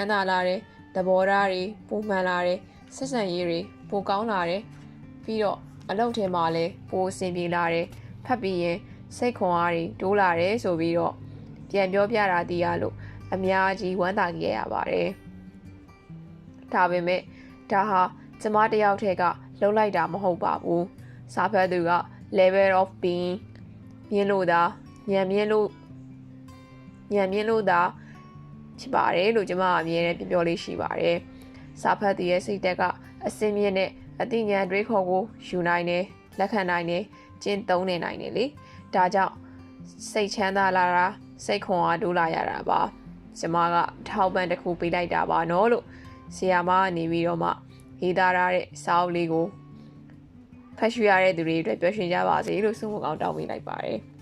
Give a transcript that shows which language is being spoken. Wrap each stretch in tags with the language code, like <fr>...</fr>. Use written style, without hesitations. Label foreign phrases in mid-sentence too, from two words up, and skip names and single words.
<my>မ်းသာလာတယ်သဘောထားတွေပိုမှန်လာတယ်ဆက်ဆံရေးတွေပိုကောင်းလာတယ်ပြီးတော့အလုပ်ထဲမှာလည်းပိုအဆင်ပြေလာတယ်ဖတ်ပြီးရင်စိတ်ခွန်အားတွေတိုးလာတယ်ဆိုပြီးတော့ပြန်ပြောပြတာတည်ရလို့အများကြီးဝမ်းသာခဲ့ရပါတယ်ဒါပေမဲ့ဒါဟာကျမတယောက်တည်းကလှုပ်လိုက်တာမဟုတ်ပါဘူးစာဖတ်သူက</my> <en>level of being</en> <my>မြင်လို့သာဉာဏ်မြင် လို့သာဖြစ်ပါတယ်လို့ကျမအမြဲတမ်းပြောလေးရှိပါတယ်စာဖတ်သူရဲ့စိတ်သက်ကအစင်းမြင့်နဲ့အသိဉာဏ်တွေးခေါ်ကိုယူနိုင်တယ်လက်ခံနိုင်တယ်ကျင့်သုံးနေနိုင်တယ်လေဒါကြောင့်စိတ်ချမ်းသာလာတာစိတ်ခွန်အားတိုးလာရတာပါကျမကထောက်ပံ့တစ်ခုပေးလိုက်တာပါနော်လို့ဆရာမကနေပြီးတော့မှရေးသားရတဲ့စာအုပ်လေးကိုဖတ်ရှုရတဲ့သူတွေအတွက်ပျော်ရွှင်ကြပါစေလို့ဆုမကောင်းတောင်းပေးလိုက်ပါတယ်</my>